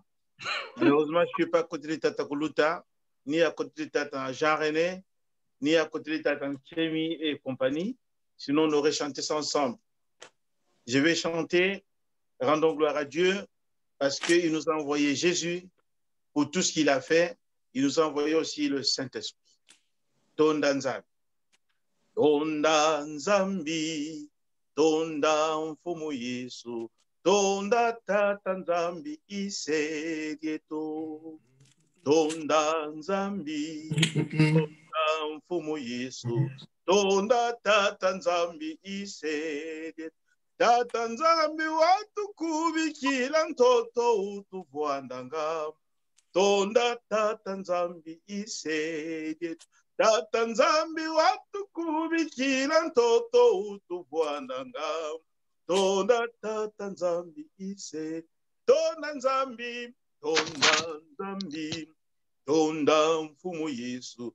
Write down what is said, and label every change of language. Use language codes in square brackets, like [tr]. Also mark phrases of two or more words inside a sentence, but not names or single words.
[fr] Malheureusement, je ne suis pas à côté de Tata Kuluta, ni à côté de Tata Jean-René, ni à côté de Tata Tchemi et compagnie. Sinon, on aurait chanté ça ensemble. Je vais chanter Rendons gloire à Dieu parce qu'il nous a envoyé Jésus pour tout ce qu'il a fait. Il nous a envoyé aussi le Saint-Esprit. [kg] Tonda Nzambi. Tonda Nzambi. Tonda Mfumu Yesu. Tonda Tata Nzambi Isegieto. Tonda Nzambi. Tonda Mfumu Yesu. Tonda Tata Nzambi Isegieto. Tata Nzambi watu kubikila ntoto utuvwandanga. Tonda Tata Nzambi Isegieto. Tata Nzambi watu kubikila ntoto utuvwandanga. Tonda Tata Nzambi Isegieto. Tonda Nzambi, Tonda Nzambi, Tonda Mfumu Yesu.